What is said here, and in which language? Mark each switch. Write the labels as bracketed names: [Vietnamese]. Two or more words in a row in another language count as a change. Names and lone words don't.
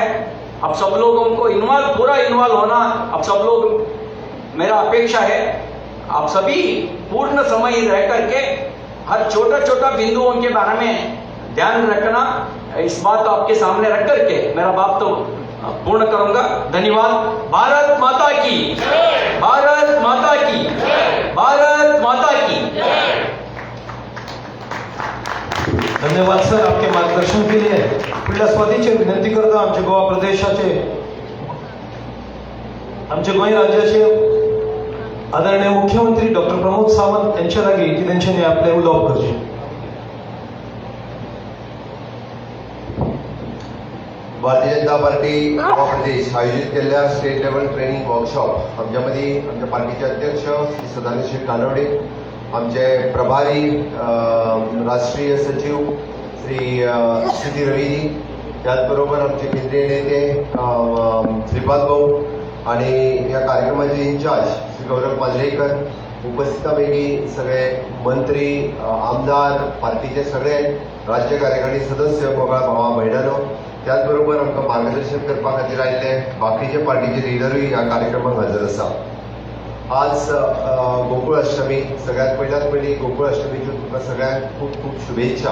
[Hindi] अब सब लोगों को पूरा इन्वॉल्व होना, अब सब लोग, मेरा अपेक्षा है आप सभी पूर्ण समय रह करके हर छोटा बिंदुओं के बारे में ध्यान रखना। इस बात को आपके सामने रख करके मेरा बात तो पूर्ण करूंगा। धन्यवाद। भारत माता की, भारत माता की, भारत माता की। धन्यवाद सर आपके [Marathi] मार्गदर्शन केले. [Konkani] पुढल्या स्वाधीनची विनंती करता आमचे गोवा प्रदेशाचे, आमचे गोंय राज्याचे आदरणीय मुख्यमंत्री डॉक्टर प्रमोद सावंत यांच्या जागी की त्यांच्यानी आपले उलोवप करचे. [Marathi] भारतीय जनता पार्टी गोवा प्रदेश आयोजित केलेल्या [English] state level training workshop [Marathi] आमच्यामध्ये आमच्या पार्टीचे अध्यक्ष श्री सदानंद कानवडे, आमचे प्रभारी राष्ट्रीय सचिव श्री श्रुती रवीजी, त्याचबरोबर आमचे केंद्रीय नेते श्रीपाद भाऊ आणि या कार्यक्रमाचे इंचार्ज श्री गौरव पालरेकर, उपस्थितांपैकी सगळे मंत्री, आमदार, पार्टीचे सगळे राज्य कार्यकारिणी सदस्य, [Konkani] मोगळा भावा भयणानो, [Marathi] त्याचबरोबर [Konkani] आमकां मार्गदर्शन करपा खातीर आयिल्ले बाकीचे पार्टीचे लिडरूय ह्या कार्यक्रमाक हजर आसा. आज गोकुळ अष्टमी, सगळ्यात पयली गोकुळ अष्टमीच्यो तुमकां सगळ्यांक खूब खूब शुभेच्छा.